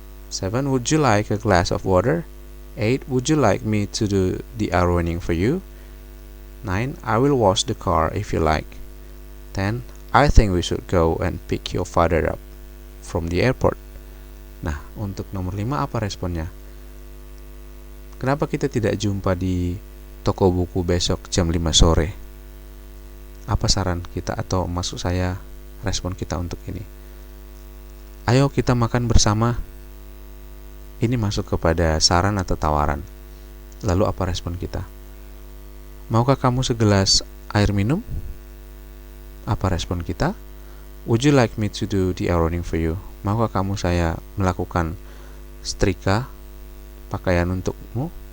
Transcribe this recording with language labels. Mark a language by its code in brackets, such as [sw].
[en] 7, would you like a glass of water? 8, would you like me to do the ironing for you? 9, I will wash the car if you like. 10, I think we should go and pick your father up from the airport. [id] Nah, untuk nomor 5 apa responnya? Kenapa kita tidak jumpa di toko buku besok jam 5 sore? Apa saran kita atau maksud saya respon kita untuk ini? Ayo kita makan bersama. Ini masuk kepada saran atau tawaran. Lalu apa respon kita? Maukah kamu segelas air minum? Apa respon kita? [en] Would you like me to do the ironing for you? [id] Maukah kamu saya melakukan setrika pakaian untukmu?